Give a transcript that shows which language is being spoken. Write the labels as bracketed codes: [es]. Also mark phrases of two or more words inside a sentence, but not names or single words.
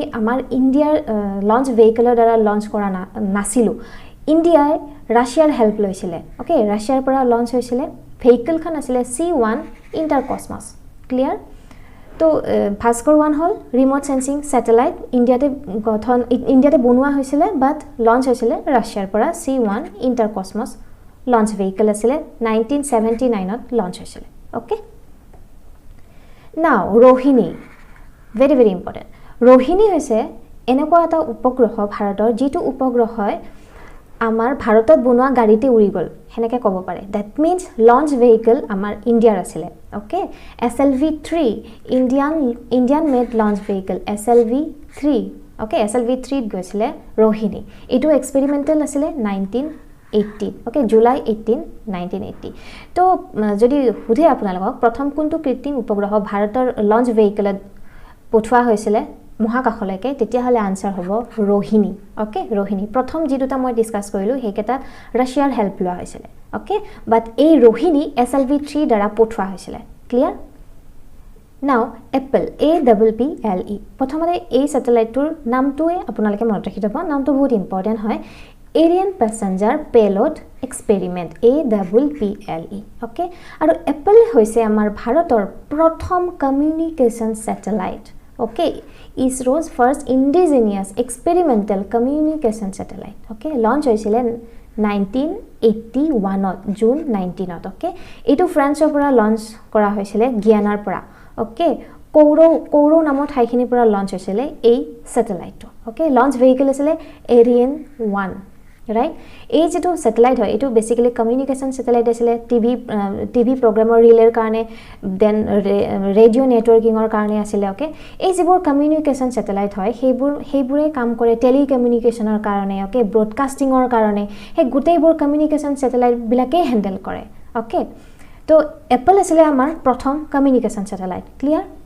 [as] আমাৰ ইণ্ডিয়াৰ [en] launch vehicle [as] দ্বাৰা লঞ্চ কৰা নাছিলো ইণ্ডিয়াই ৰাছিয়াৰ হেল্প লৈছিল ওকে ৰাছিয়াৰ পৰা লঞ্চ হৈছিল ভেহিকলখন আছিল C1 ইণ্টাৰকসমছ ক্লিয়াৰ তো ভাস্কৰ 1 হল [en] remote sensing satellite [as] ইণ্ডিয়াতে বনোৱা হৈছিল বাট লঞ্চ হৈছিল ৰাছিয়াৰ পৰা C1 ইণ্টাৰকসমছ [en] launch vehicle [as] আছিল 1979 লঞ্চ হৈছিল ওকে নাও ৰোহিণী [en] very very important [as] ৰোহিণী হৈছে এনেকুৱা এটা উপগ্ৰহ ভাৰতৰ যেটো উপগ্ৰহ হয় আমাৰ ভাৰতত বনোৱা গাড়ীতে উৰি গল হেনেকে ক'ব পাৰে [en] that means launch vehicle [as] আমাৰ ইণ্ডিয়াৰ আছিল ওকে SLV-3 [en] Indian made launch vehicle [as] SLV-3 ওকে SLV-3 গৈছিল ৰোহিণী এটো এক্সপেৰিমেন্টাল আছিল 1980 ওকে জুলাই 18 1980 তো যদি হুধে আপোনালোকক প্ৰথম কোনটো কৃত্ৰিম উপগ্ৰহ ভাৰতৰ [en] launch vehicle [as] পঠোৱা হৈছিল মহাকাশলৈকে তেতিয়া হলে আনসাৰ হ'ব ৰোহিণী ওকে ৰোহিণী প্ৰথম যি দুটা মই ডিসকাস কৰিলো হেকেটা ৰাছিয়াৰ হেল্প লোৱা হৈছিল ওকে বাট এই ৰোহিণী SLV-3 দ্বাৰা পঠোৱা হৈছিল ক্লিয়াৰ নাও এপল APPLE প্ৰথমতে এই স্যাটেলাইটৰ নামটোৱে আপোনালোকে মনত ৰাখি থব নামটো বহুত ইম্পৰ্টেন্ট হয় Ariane Passenger Payload Experiment APPLE ওকে আৰু এপল হৈছে আমাৰ ভাৰতৰ প্ৰথম [en] communication satellite [as] okay [en] ISRO's first indigenous experimental communication satellite okay [as] launch হৈছিল 1981 জুন 19 okay এটো ফ্ৰান্সৰ পৰা লঞ্চ কৰা হৈছিল গিয়ানাৰ পৰা okay কৌৰো নামৰ ঠাইখিনিৰ পৰা লঞ্চ হৈছিল এই স্যাটেলাইট okay লঞ্চ ভেহিকল আছিল Ariane 1 right এই যেটো স্যাটেলাইট হয় এটো [en] basically communication satellite [as] আছিল [en] TV program [as] ৰিলেৰ কাৰণে দেন [en] radio networking [as] কাৰণে আছিল ওকে এই যেবোৰ [en] communication satellite [as] হয় সেইবোৰে কাম কৰে টেলিকমিউনিকেশনৰ কাৰণে ওকে ব্ৰডকাস্টিংৰ কাৰণে হে গোটেইবোৰ [en] communication satellite [as] বিলাকে হ্যান্ডেল কৰে ওকে তো এপল আছিল আমাৰ প্ৰথম [en] communication satellite [as] ক্লিয়াৰ